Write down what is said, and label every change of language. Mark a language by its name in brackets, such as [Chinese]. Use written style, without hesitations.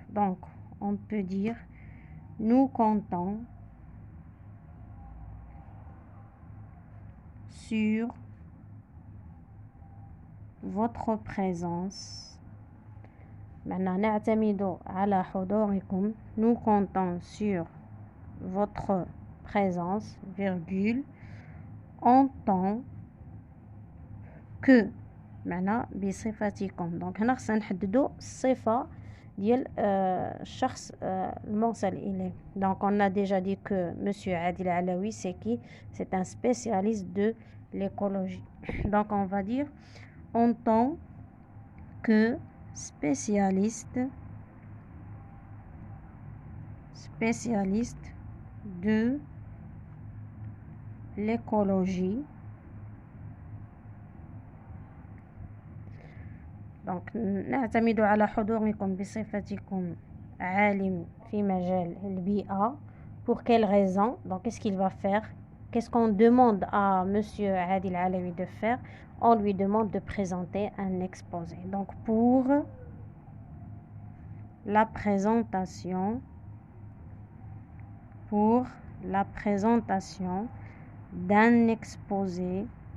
[French] Donc, on peut dire « Nous comptons sur votre présence. » Maintenant, [Arabic] نعتمد على حضوركم. [French] Nous comptons sur votre présence, virgule, en tant que. [Arabic] معنى بصفتكم. دونك هنا خصنا نحددو الصفة ديال الشخص المرسل إليه. [French] Donc on a déjà dit que monsieur Adil Alaoui c'est qui? C'est un spécialiste de l'écologie. Donc on va dire en tant que spécialiste de l'écologie. [Arabic] دونك نعتمد على حضوركم بصفتكم عالم في مجال البيئة. [French] Pour quelle raison? Donc qu'est-ce qu'il va faire? Qu'est-ce qu'on demande à monsieur Adil Alaoui de faire? On lui demande de présenter un exposé. Donc pour la présentation d'un exposé